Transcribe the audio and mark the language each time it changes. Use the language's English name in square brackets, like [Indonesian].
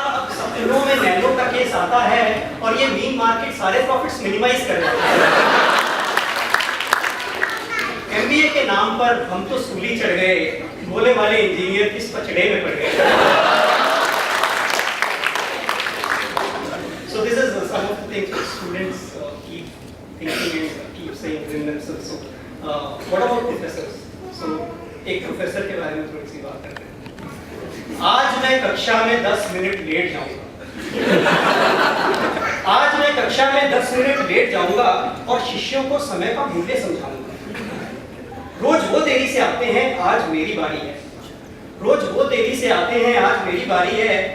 [Hindi] सपनों में नैनो का केस आता है और ये मीन मार्केट सारे प्रॉफिट्स मिनिमाइज कर देता है। एमबीए के नाम पर हम तो सूली चढ़ गए, बोले वाले इंजीनियर किस पचड़े में पड़ गए। [English] So this is some of the things that students keep thinking and keep saying within themselves. So what about professors? [Hindi] So एक प्रोफेसर के बारे में थोड़ी सी बात करते हैं। आज मैं कक्षा में 10 मिनट लेट जाऊंगा। आज मैं कक्षा में 10 मिनट लेट जाऊंगा और शिष्यों को समय का मूल्य समझाऊंगा। रोज वो देरी से आते हैं, आज मेरी बारी है। रोज वो देरी से आते हैं, आज मेरी बारी है।